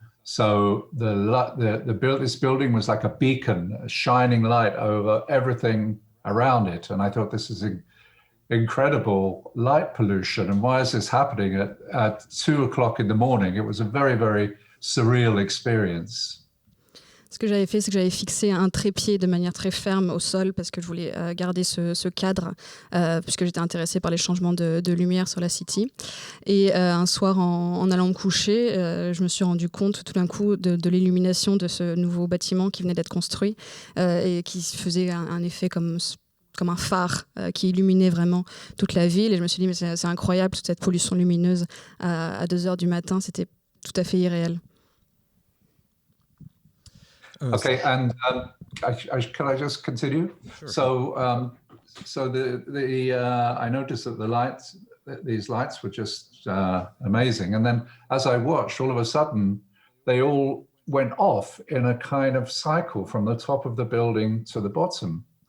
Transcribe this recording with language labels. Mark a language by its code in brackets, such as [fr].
[en] So this building was like a beacon, a shining light over everything around it. And I thought, this is incredible light pollution. And why is this happening at 2 o'clock in the morning? It was a very, very surreal experience. [fr] Ce que j'avais fait, c'est que j'avais fixé un trépied de manière très ferme au sol parce que je voulais garder ce cadre puisque j'étais intéressée par les changements de lumière sur la City. Et un soir, en allant me coucher, je me suis rendu compte tout d'un coup de l'illumination de ce nouveau bâtiment qui venait d'être construit et qui faisait un effet comme un phare qui illuminait vraiment toute la ville. Et je me suis dit, mais c'est incroyable, toute cette pollution lumineuse à 2h du matin, c'était tout à fait irréel. [en] Okay, and can I just continue? Sure. So I noticed that these lights were just amazing. And then as I watched, all of a sudden, they all went off in a kind of cycle from the top of the building to the bottom.